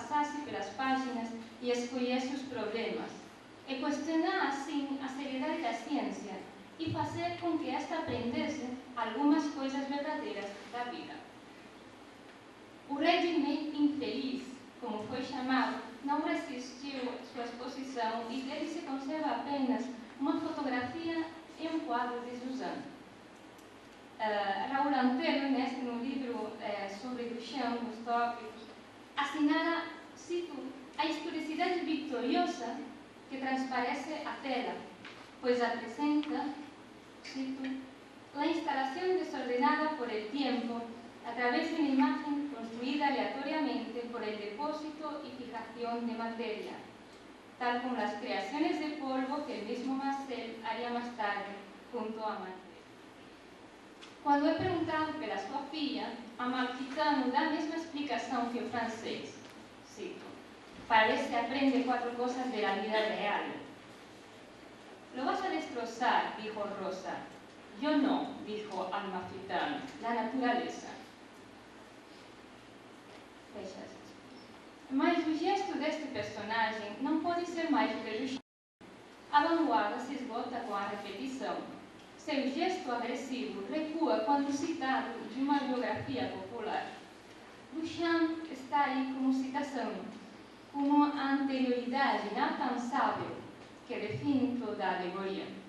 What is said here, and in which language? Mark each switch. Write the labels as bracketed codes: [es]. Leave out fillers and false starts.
[pt] passasse pelas páginas e escolhesse os problemas, e questionar assim a seriedade da ciência e fazer com que esta aprendesse algumas coisas verdadeiras da vida. O regime infeliz, como foi chamado, não resistiu sua exposição e dele se conserva apenas uma fotografia e um quadro de Suzanne. Raul Antelo, no livro sobre Duchamp, os tópicos, assinala, cito, a historicidade vitoriosa que transparece a tela, pois apresenta, cito, a instalação desordenada [es] por el tiempo a través de una imagen construida aleatoriamente por el depósito y fijación de materia, tal como las creaciones de polvo que el mismo Marcel haría más tarde junto a Matisse. [pt] Quando é perguntado pela sua filha, Amalfitano dá a mesma explicação que o francês. Cito: para ver se aprende 4 coisas da vida real. [es] Lo vas a destrozar, dijo Rosa. Yo no, dijo Amalfitano, la naturaleza. [pt] Fecha aspas. Mas o gesto deste personagem não pode ser mais do que Duchamp. A vanguarda se esgota com a repetição. Seu gesto agressivo recua quando citado de uma biografia popular. Duchamp está aí como citação, como a anterioridade inalcançável que define toda a alegoria.